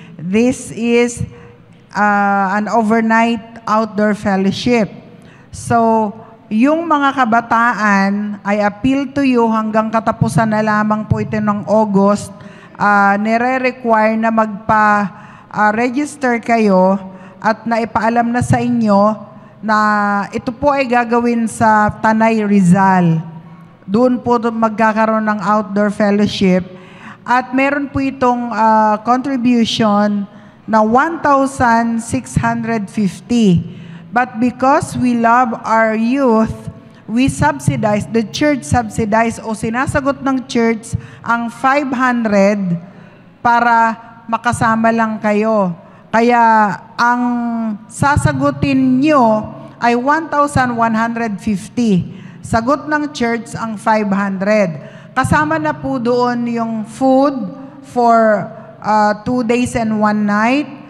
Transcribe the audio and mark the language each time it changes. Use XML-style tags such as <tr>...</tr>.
<en>This is an overnight outdoor fellowship.</en> <tl>So, yung mga kabataan,</tl> <en>I appeal to you</en> <tl>hanggang katapusan na lamang po ito ng August, nire-require na magpa-register kayo at naipaalam na sa inyo na ito po ay gagawin sa Tanay, Rizal. Doon po magkakaroon ng outdoor fellowship. At meron po itong contribution na 1,650.</tl> <en>But because we love our youth, we subsidize, the church subsidize</en> <tl>o sinasagot ng church ang 500 para makasama lang kayo. Kaya ang sasagutin nyo ay 1,150. Sagot ng church ang 500. Kasama na po doon yung</tl> <en>food for 2 days and 1 night.</en>